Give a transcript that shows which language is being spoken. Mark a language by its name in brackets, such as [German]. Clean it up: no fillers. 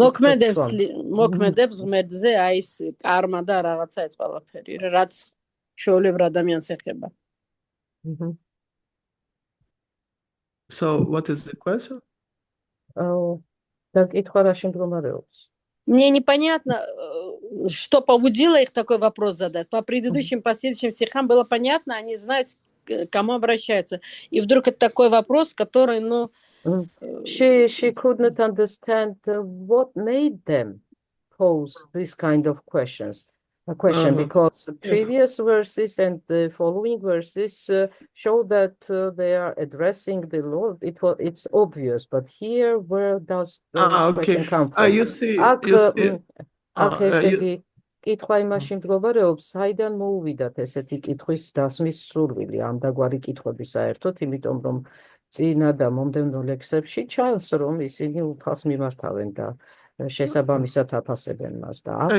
[Georgian] მოქმედებს ღმერთზე აი ეს კარმა და რაღაცა ეს ყველაფერი, რაც ჩვეულებრივ ადამიანს ეხება. [English] So what is the question? [Georgian] და კითხვა რაში მდგომარეობს? [Russian] Мне непонятно, что побудило их такой вопрос задать. По предыдущим, последующим стихам было понятно, они знают, к кому обращаются. И вдруг это такой вопрос, который, [English] She could not understand what made them pose this kind of questions. A question because the previous verses and the following verses show that they are addressing the Lord. It's obvious, but here, where does the question come from? You see. [Georgian] კითხვა იმაში მდგომარეობს, საიდან მოუვიდათ ესეთი კითხვის დასმის სურვილი, ამდაგვარი კითხვები საერთოდ, იმიტომ რომ წინა და მომდევნო ლექსებში ჩანს, რომ ისინი უფალს მიმართავენ და შესაბამისად აფასებენ მას და